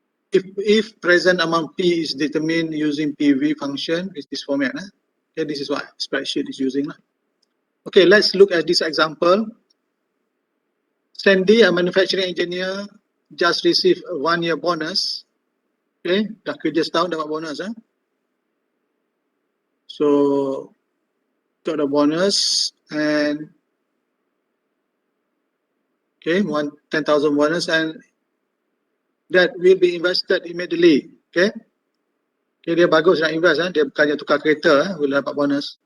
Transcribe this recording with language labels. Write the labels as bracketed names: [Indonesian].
[English] If present amount P is determined using PV function with this format, okay, this is what spreadsheet is using. Okay, let's look at this example. Sandy, a manufacturing engineer, just received a 1-year bonus. [Malay] Okay, dah kerja setahun dapat bonus. [English] So, got a bonus and okay, 10,000 bonus, and that will be invested immediately. [Malay] Okay, okay, dia bagus nak invest. Dia bukannya tukar kereta, boleh dapat bonus.